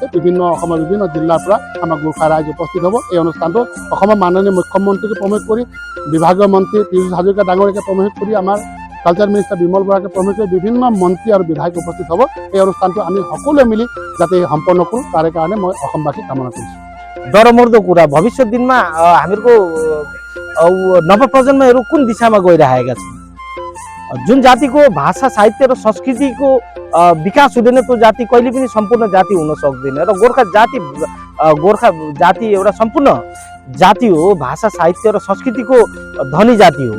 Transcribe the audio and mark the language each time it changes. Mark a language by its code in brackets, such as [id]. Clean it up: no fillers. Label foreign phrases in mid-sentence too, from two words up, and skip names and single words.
[as] অসমৰ বিভিন্ন জিলাৰ পৰা আমাৰ গোৰ্খা ৰাইজ উপস্থিত হ'ব। এই অনুষ্ঠানটো অসমৰ মাননীয় মুখ্যমন্ত্ৰীকে প্ৰমুখ কৰি, বিভাগীয় মন্ত্ৰী পীযুষ হাজৰিকা ডাঙৰীয়াকে প্ৰমুখ কৰি, আমাৰ [en] culture minister [as] বিমল বৰাকে প্ৰমুখ কৰি বিভিন্ন মন্ত্ৰী আৰু বিধায়ক উপস্থিত হ'ব। এই অনুষ্ঠানটো আমি সকলোৱে মিলি যাতে সম্পন্ন কৰোঁ তাৰে কাৰণে মই অসমবাসীক কামনা কৰিছোঁ। [ne] डरमर्दो कुरा भविष्य दिनमा हामीहरूको नवप्रजन्महरू कुन दिशामा गइरहेका छन्? जुन जातिको भाषा साहित्य र संस्कृतिको विकास हुँदैन त्यो जाति कहिले पनि सम्पूर्ण जाति हुन सक्दैन। र गोर्खा जाति एउटा सम्पूर्ण जाति हो, भाषा साहित्य र संस्कृतिको धनी जाति हो।